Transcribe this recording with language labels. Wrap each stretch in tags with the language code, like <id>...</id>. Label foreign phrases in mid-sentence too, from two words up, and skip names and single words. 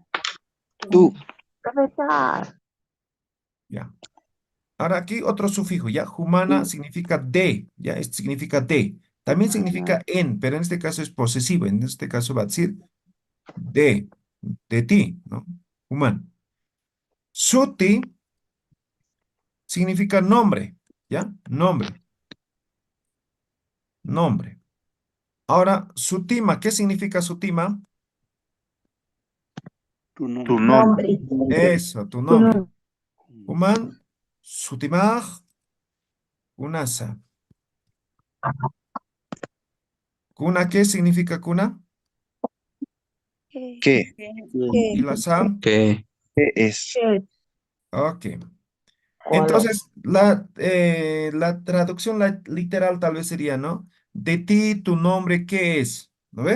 <es>Tú. Profesor. Ya. Ahora aquí otro sufijo, ¿ya? Humana significa de, ¿ya? Esto significa de. También significa en, pero en este caso es posesivo. En este caso va a decir de ti, ¿no? Human. Suti significa nombre, ¿ya? Nombre, nombre. Ahora, sutima, ¿qué significa sutima? Tu Nombre. Eso, tu nombre.</es> <ay>Human, sutimaj, kunasa.</ay> <es>¿Kuna qué significa kuna? ¿Qué? Y la sa. ¿Qué es? Ok. Hola. Entonces, la traducción literal tal vez sería, ¿no? De ti, tu nombre, ¿qué es? ¿No ve?</es>